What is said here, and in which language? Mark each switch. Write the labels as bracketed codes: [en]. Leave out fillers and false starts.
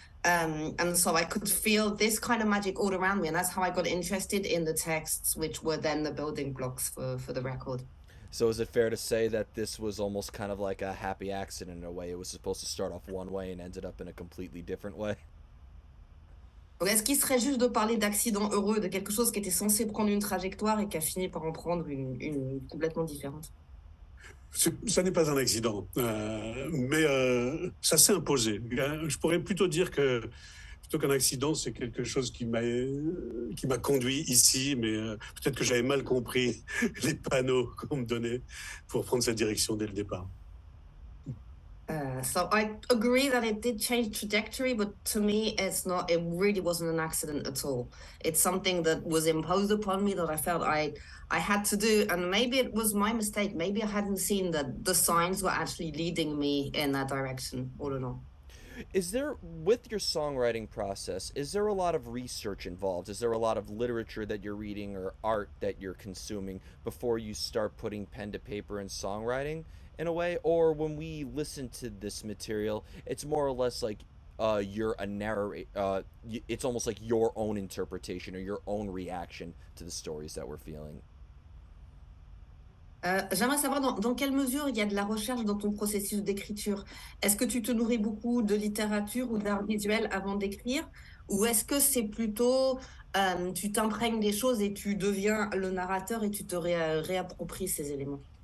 [en] And so I could feel this kind of magic all around me, and that's how I got interested in the texts, which were then the building blocks for the record. So is it fair to say that this was almost kind of like a happy accident in a way? It was supposed to start off one way and ended up in a completely different way? [fr] Donc, est-ce qu'il serait juste de parler d'accident heureux, de quelque chose qui était censé prendre une trajectoire et qui a fini par en prendre une complètement différente? Ça n'est pas un accident, mais ça s'est imposé. Je pourrais plutôt dire que plutôt qu'un accident, c'est quelque chose qui m'a conduit ici, mais peut-être que j'avais mal compris les panneaux qu'on me donnait pour prendre cette direction dès le départ. [en] So I agree that it did change trajectory, but to me, it really wasn't an accident at all. It's something that was imposed upon me that I felt I had to do, and maybe it was my mistake. Maybe I hadn't seen that the signs were actually leading me in that direction all along. Is there, with your songwriting process, is there a lot of research involved? Is there a lot of literature that you're reading or art that you're consuming before you start putting pen to paper and songwriting in a way? Or when we listen to this material, it's more or less like you're a narrator, it's almost like your own interpretation or your own reaction to the stories that we're feeling. [fr] J'aimerais savoir dans quelle mesure il y a de la recherche dans ton processus d'écriture. Est-ce que tu te nourris beaucoup de littérature ou d'art visuel avant d'écrire? Ou est-ce que c'est plutôt tu t'imprègnes des choses et tu deviens le narrateur et tu te réappropries ces éléments?